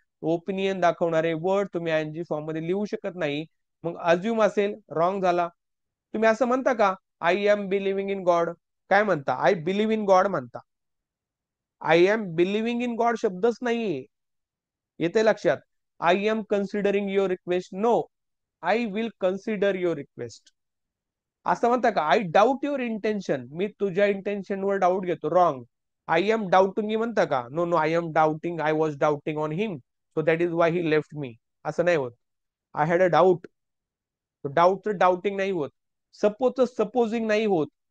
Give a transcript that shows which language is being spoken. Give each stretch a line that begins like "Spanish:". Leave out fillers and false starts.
Marathi: Opinion दाखवणारे word तुम्ही आयएनजी form मध्ये लिहू शकत नाही. मग अज्युम असेल, रॉंग झाला. तुम्ही असं म्हणता का,
English: I am believing in God?
Marathi: काय म्हणता,
English: I believe in God
Marathi: म्हणता.
English: I am believing in God
Marathi: शब्दच नाहीये. येते लक्षात?
English: I am considering your request, no, I will consider your request.
Marathi: असं म्हणता का,
English: I doubt your intention,
Marathi: मी तुझ्या इंटेन्शनवर डाऊट घेतो, रॉंग.
English: I am doubting
Marathi: म्हणता का,
English: no no, I am doubting, I was doubting on him, so that is why he left me,
Marathi: असं नाही होत.
English: I had a doubt,
Marathi: डाऊटचं डाऊटिंग नाही होत. सपोजचं सपोजिंग नाही होत.